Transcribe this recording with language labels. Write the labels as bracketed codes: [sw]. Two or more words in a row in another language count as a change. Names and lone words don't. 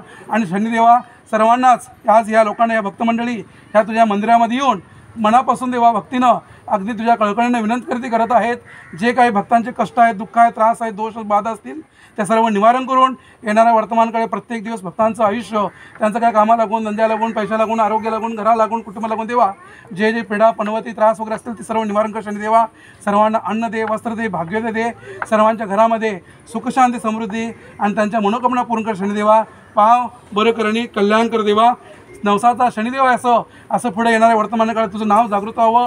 [mr] आणि शनिदेवा सर्वांनाच आज या लोकांना या भक्तमंडळी ह्या तुझ्या मंदिरामध्ये येऊन मनापासून देवा भक्तीनं अगदी तुझ्या कळकळीने विनंती करत आहेत. जे काही भक्तांचे कष्ट आहेत, दुःख आहेत, त्रास आहेत, दोष बाधा असतील त्या सर्व निवारण करून येणाऱ्या वर्तमानकाळी प्रत्येक दिवस भक्तांचं आयुष्य त्यांचं काय कामाला लागून, धंद्या लागून, पैसा लागून, आरोग्य लागून, घरा लागून, कुटुंब लागून देवा जे जे पीडा पनवती त्रास वगैरे असतील ते सर्व निवारण कर शनिदेवा. सर्वांना अन्न दे, वस्त्र दे, भाग्य दे, सर्वांच्या घरामध्ये सुखशांती समृद्धी आणि त्यांच्या मनोकामना पूर्ण कर शनिदेवा. पाव बरं करणी कल्याण कर देवा. नवसाचा शनिदेव आहे असं पुढे येणाऱ्या वर्तमानकाळात तुझं नाव जागृत व्हावं.